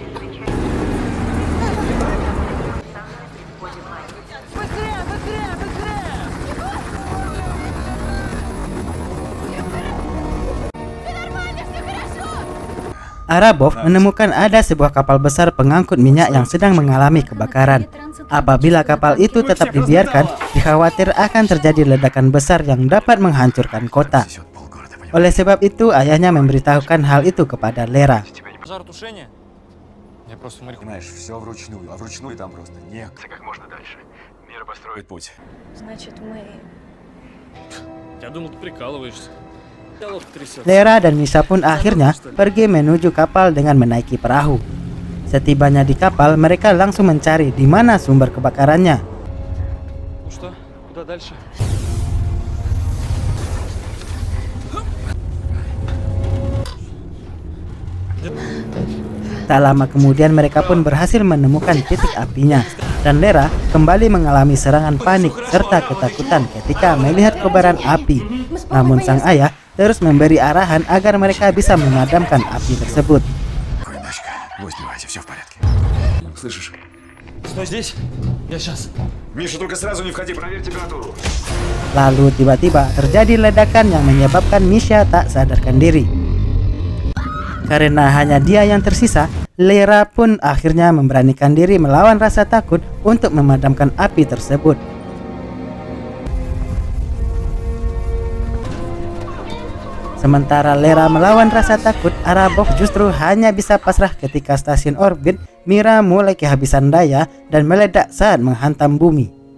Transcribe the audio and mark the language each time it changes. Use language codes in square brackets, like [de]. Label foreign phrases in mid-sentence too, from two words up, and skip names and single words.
[id] Arabov menemukan ada sebuah kapal besar pengangkut minyak yang sedang mengalami kebakaran. Apabila kapal itu tetap dibiarkan, dikhawatir akan terjadi ledakan besar yang dapat menghancurkan kota. [ru] Несет полгорода, понимаешь? [id] Oleh sebab itu, ayahnya memberitahukan hal itu kepada Lera. [ru] Пожаротушение? Я просто смотрю. Понимаешь, все вручную, а вручную там просто нет. Как можно дальше. Мира построит путь. Значит, мы... Я думал, ты прикалываешься. Диалог трясется. [id] Lera dan Misha pun akhirnya pergi menuju kapal dengan menaiki perahu. Setibanya di kapal, mereka langsung mencari di mana sumber kebakarannya. [ru] Ну что, куда дальше? [id] Tak lama kemudian mereka pun berhasil menemukan titik apinya. Dan Lera kembali mengalami serangan panik serta ketakutan ketika melihat kobaran api. Namun sang ayah terus memberi arahan agar mereka bisa memadamkan api tersebut. [ru] Спокойно, дочка. Не сбивайся, все в порядке. Слышишь? Стой здесь. Я сейчас. Миша, только сразу не входи, проверь температуру. [id] Lalu tiba-tiba terjadi ledakan yang menyebabkan Misha tak sadarkan diri. Karena hanya dia yang tersisa, Lera pun akhirnya memberanikan diri melawan rasa takut untuk memadamkan api tersebut. Sementara Lera melawan rasa takut, Arabov justru hanya bisa pasrah ketika stasiun orbit Mira mulai kehabisan daya dan meledak saat menghantam bumi.